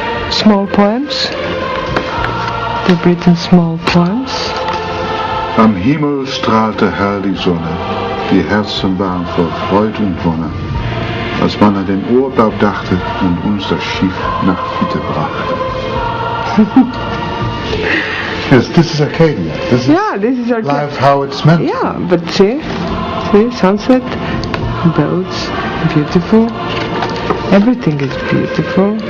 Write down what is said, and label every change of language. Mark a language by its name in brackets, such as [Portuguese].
[English] Small poems. They've written small poems. [German] Am Himmel strahlte hell die Sonne, die Herzen waren voll Freude und Wonne, als man an den Urlaub dachte und uns das Schiff nach Fiete brachte. [English] Yes, this is Arcadia. This is life how it's meant. Yeah, but see, sunset, boats, beautiful. Everything is beautiful.